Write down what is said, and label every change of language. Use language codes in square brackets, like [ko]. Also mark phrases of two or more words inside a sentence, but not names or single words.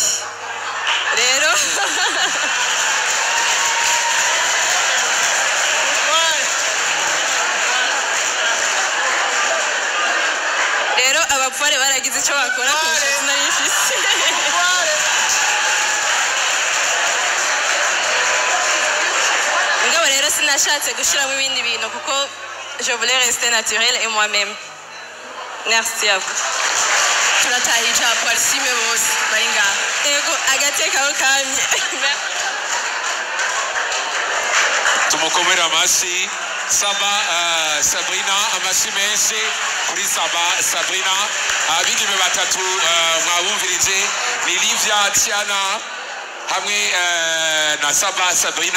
[rn] Rero abapfare baragize icyo bakora ku mishatsi nari ifise. Ngabo rero sinashatse gushiramo ibindi bintu kuko [fr] je voulais rester naturelle et moi-même. Merci à vous. [rn] Turatahije abaparisime bose bari ngaha. Ego agateka aho kamye. Tumukomera amashyi Saba Sabrina amashyi menshi kuri Saba Sabrina. Abigeme batatu mwabumvirije ni Livia Tiana hamwe na Saba Sabrina.